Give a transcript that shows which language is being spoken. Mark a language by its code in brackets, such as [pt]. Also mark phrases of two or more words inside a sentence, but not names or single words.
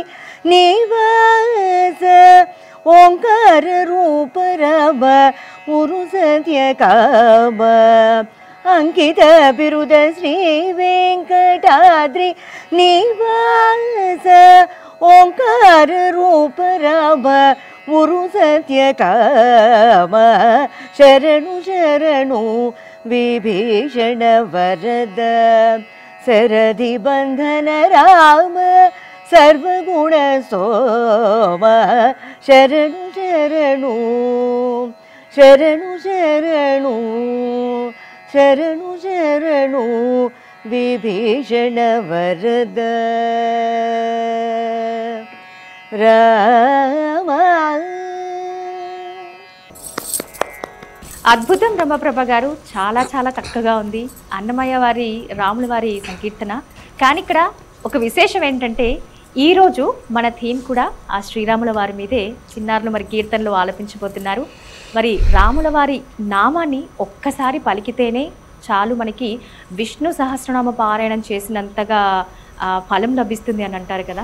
[te] నివాస, ఓంకార రూప రామ ఉరు సత్య కామ, అంకిత బిరుద శ్రీ వెంకటాద్రి నివాస, ఓంకార రూప రామ ఉరు సత్య కామ, శరణు శరణు విభీషణ వరద, శరది బంధన రామ సర్వగుణ సోమ శరణు శరణు శరణు శరణు శరణు శరణు విభీషణ వరద రామ. అద్భుతం రమప్రభ గారు, చాలా చాలా చక్కగా ఉంది అన్నమయ్య వారి రాముల వారి సంకీర్తన. కానీ ఇక్కడ ఒక విశేషం ఏంటంటే ఈరోజు మన థీమ్ కూడా ఆ శ్రీరాముల వారి మీదే. చిన్నారులు మరి కీర్తనలు ఆలపించబోతున్నారు. మరి రాముల వారి నామాన్ని ఒక్కసారి పలికితేనే చాలు మనకి విష్ణు సహస్రనామ పారాయణం చేసినంతగా ఫలం లభిస్తుంది అని అంటారు కదా.